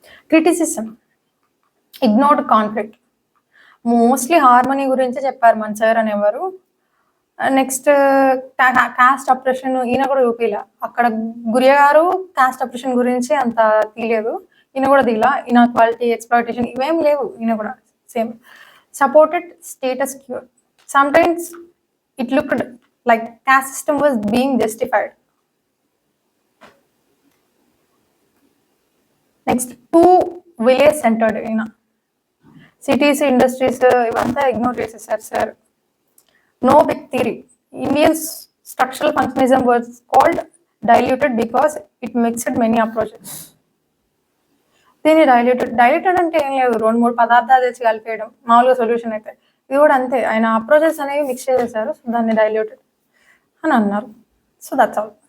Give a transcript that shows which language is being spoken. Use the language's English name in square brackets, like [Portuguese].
[English] Criticism: ignored conflict. [Telugu] Mostly harmony గురించే చెప్పారు మన సార్ అనేవారు. నెక్స్ట్, కాస్ట్ అప్రెషన్ ఈయన కూడా చూపిలా. అక్కడ గురియా గారు కాస్ట్ అప్రెషన్ గురించి అంత తీయలేదు, ఈయన కూడా తీలా. ఇన్ఈక్వాలిటీ, ఎక్స్‌ప్లాయిటేషన్ ఇవేం లేవు, ఈయన కూడా same. [English] Supported status quo. Sometimes it looked like caste system was being justified. Next, too village centered. Cities, industries [Telugu] ivanta ignore chesaru sir. [English] No big theory. Indian structural functionalism was called diluted because it mixed many approaches. [Telugu] దీన్ని diluted అంటే ఏం లేదు, 2-3 పదార్థాలు తెచ్చి కలిపేయడం మామూలుగా solution అయితే. ఇది కూడా అంతే, ఆయన అప్రోచెస్ అనేవి మిక్స్ చేసేసారు, సో దాన్ని డైల్యూటెడ్ అని అన్నారు. [English] So that's all.